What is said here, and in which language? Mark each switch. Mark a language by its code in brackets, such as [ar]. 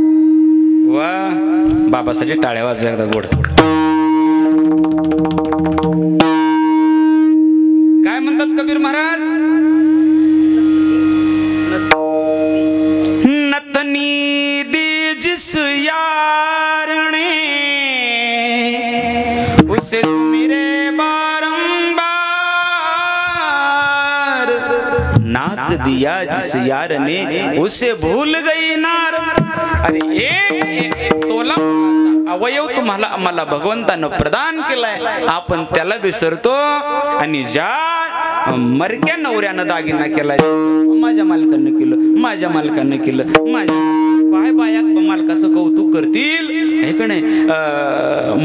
[mr] माझ्यासाठी टाळ्या वाजवा एकदा गोड. काय म्हणतात कबीर महाराज? [hi] नतनी दी जिस यार ने उसे सुमिरे बारंबार, नाक दिया जिस यार ने उसे भूल गई नार. [mr] अरे एक तोला अवयव तुम्हाला आम्हाला भगवंतानं प्रदान केलाय, आपण त्याला विसरतो. आणि ज्या मरक्या नवऱ्यानं दागिना केलाय, माझ्या मालकानं केलं, माझ्या मालकानं केलं, माझ्या काय बाया मालकाचं कौतुक करतील हे का नाही.